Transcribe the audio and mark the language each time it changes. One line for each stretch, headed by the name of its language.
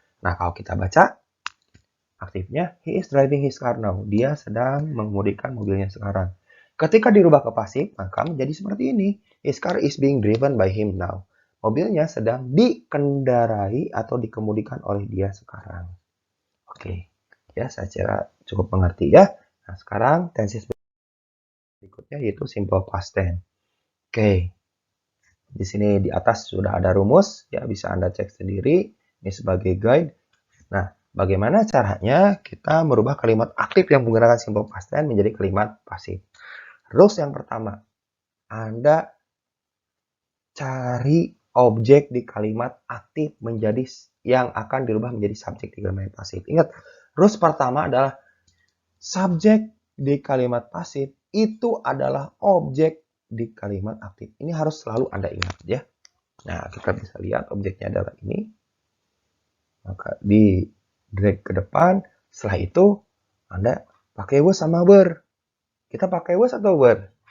Indonesian: Nah, kalau kita baca aktifnya,
English: he is driving his car now.
Indonesian: Dia sedang mengemudikan mobilnya sekarang. Ketika dirubah ke pasif, maka menjadi seperti ini.
English: His car is being driven by him now.
Indonesian: Mobilnya sedang dikendarai atau dikemudikan oleh dia sekarang. Oke. Ya, saya kira cukup mengerti ya. Nah, sekarang tenses berikutnya yaitu simple past tense. Oke. Di sini di atas sudah ada rumus, ya bisa Anda cek sendiri. Ini sebagai guide. Nah, bagaimana caranya kita merubah kalimat aktif yang menggunakan simple past tense menjadi kalimat pasif? Rules yang pertama, Anda cari objek di kalimat aktif menjadi yang akan dirubah menjadi subjek di kalimat pasif. Ingat, rules pertama adalah subjek di kalimat pasif itu adalah objek di kalimat aktif. Ini harus selalu Anda ingat ya. Nah, kita bisa lihat objeknya adalah ini. Maka di drag ke depan. Setelah itu Anda pakai was sama were. Kita pakai was atau were?